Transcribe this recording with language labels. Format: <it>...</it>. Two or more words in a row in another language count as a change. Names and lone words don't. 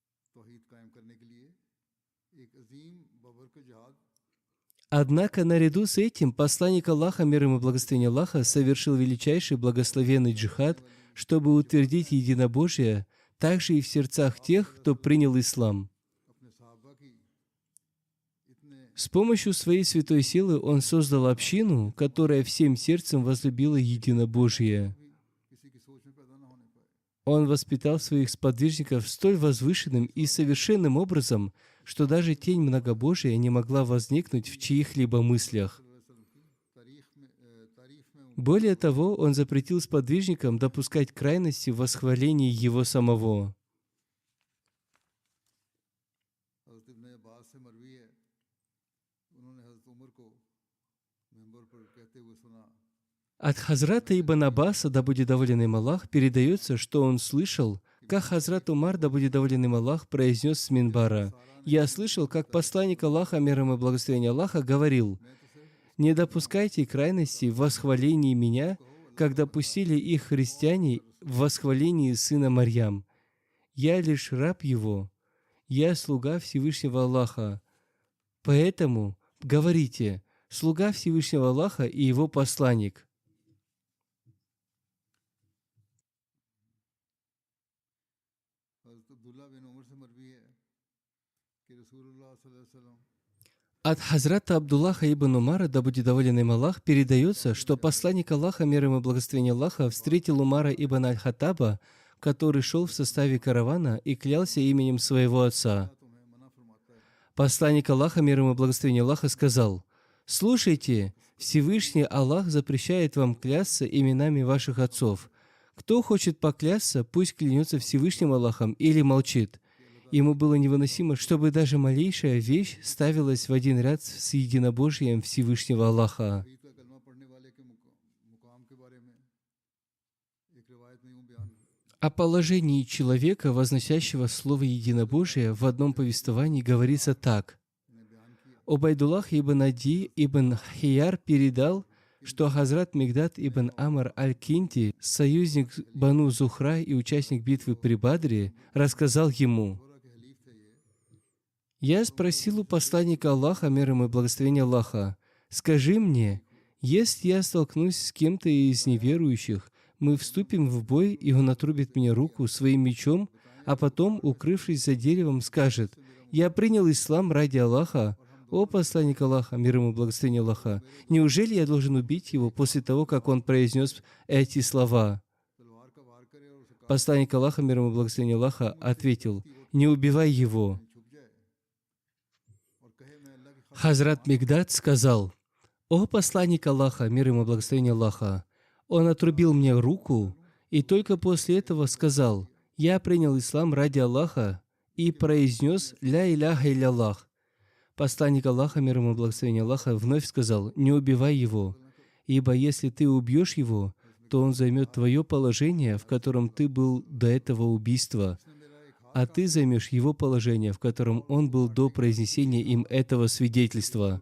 <hi>तौहीद कायम करने के लिए एक अजीम बबरकत जिहाद</hi> <ru>Однако наряду с этим посланник Аллаха, мир ему и благословение Аллаха, совершил величайший благословенный джихад, чтобы утвердить единобожие также и в сердцах тех, кто принял ислам.</ru> <hi>अपने सहाबा की इतने</hi> <ru>С помощью своей святой силы он создал общину, которая всем сердцем возлюбила единобожие.</ru> <hi>भी किसी की सोच में पैदा न होने पाए।</hi> <ru>Он воспитал своих сподвижников столь возвышенным и совершенным образом, что даже тень многобожия не могла возникнуть в чьих-либо мыслях.</ru> <hi>तारीफ में</hi> <ru>Более того, он запретил сподвижникам допускать крайности в восхвалении его самого.</ru> <hi>हज़रत इब्न अब्बास से मरवी है, उन्होंने हज़रत उमर को मेंबर पर कहते हुए सुना,</hi> <ru>От Хазрата Ибн Аббаса, да будет доволен им Аллах, передается, что он слышал, как Хазрат Умар, да будет доволен им Аллах, произнес с минбара: «Я слышал, как посланник Аллаха, мир ему и благословение Аллаха, говорил: не допускайте крайности в восхвалении меня, как допустили их христиане в восхвалении сына Марьям. Я лишь раб его, я слуга Всевышнего Аллаха. Поэтому говорите: слуга Всевышнего Аллаха и его посланник».</ru> <hi>हज़रत अब्दुल्ला बिन उमर से मरवी है कि</hi> <ar>رسول الله صلى الله عليه وسلم</ar> <ru>От Хазрата Абдуллаха ибн Умара, да будет доволен им Аллах, передается, что посланник Аллаха, мир ему и благословение Аллаха, встретил Умара ибн Аль-Хаттаба, который шел в составе каравана и клялся именем своего отца.</ru> <hi>तुम्हें मना फरमाता है।</hi> <ru>Посланник Аллаха, мир ему и благословение Аллаха, сказал: «Слушайте, Всевышний Аллах запрещает вам клясться именами ваших отцов. Кто хочет поклясться, пусть клянется Всевышним Аллахом или молчит». Ему было невыносимо, чтобы даже малейшая вещь ставилась в один ряд с единобожием Всевышнего Аллаха.</ru> <hi>ईद का कलमा पढ़ने वाले के मुकाम के बारे में एक रिवायत में यूं बयान</hi> <ru>О положении человека, возносящего слово единобожие, в одном повествовании говорится так.</ru> <hi>ने बयान किया</hi> <ru>Убайдуллах ибн Ади ибн Хияр передал, что Хазрат Мигдад ибн Амр аль-Кинти, союзник Бану Зухра и участник битвы при Бадре, рассказал ему:</ru> <hi>बोरा के हलीफ थे ये,</hi> <ru>«Я спросил у посланника Аллаха, мир ему и благословение Аллаха: скажи мне, если я столкнусь с кем-то из неверующих, мы вступим в бой, и он отрубит мне руку своим мечом, а потом, укрывшись за деревом, скажет: я принял ислам ради Аллаха. О посланник Аллаха, мир ему и благословение Аллаха, неужели я должен убить его после того, как он произнес эти слова?»</ru> <hi>तलवार का वार करे और उसे</hi> <ru>Посланник Аллаха, мир ему и благословение Аллаха, ответил: «Не убивай его».</ru> <hi>छुप जाए और कहे मैं अल्लाह की</hi> <ru>Хазрат Мигдад сказал: «О посланник Аллаха, мир ему и благословение Аллаха, он отрубил мне руку и только после этого сказал: я принял ислам ради Аллаха и произнес</ru> <ar>لا إله إلا الله».</ar> <ru>Посланник Аллаха, мир ему и благословение Аллаха, вновь сказал: «Не убивай его, ибо если ты убьешь его, то он займет твое положение, в котором ты был до этого убийства, а ты займешь его положение, в котором он был до произнесения им этого свидетельства».</ru>